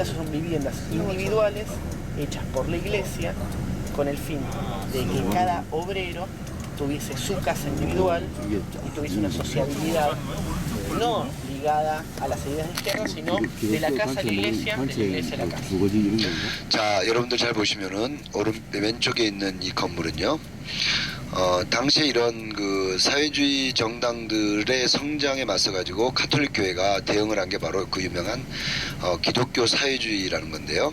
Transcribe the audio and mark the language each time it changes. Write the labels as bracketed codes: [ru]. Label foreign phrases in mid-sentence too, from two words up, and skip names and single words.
[es] Entonces son viviendas individuales hechas por la iglesia con el fin de que cada obrero tuviese su casa individual y tuviese una sociabilidad no ligada a las ideas de izquierda, sino de la casa a la iglesia, de la iglesia a la casa. [ko] 자, 여러분들 잘 보시면은 왼쪽에 있는 이 건물은요. 당시에 이런 그 사회주의 정당들의 성장에 맞서 가지고 가톨릭 교회가 대응을 한 게 바로 그 유명한 기독교 사회주의라는 건데요.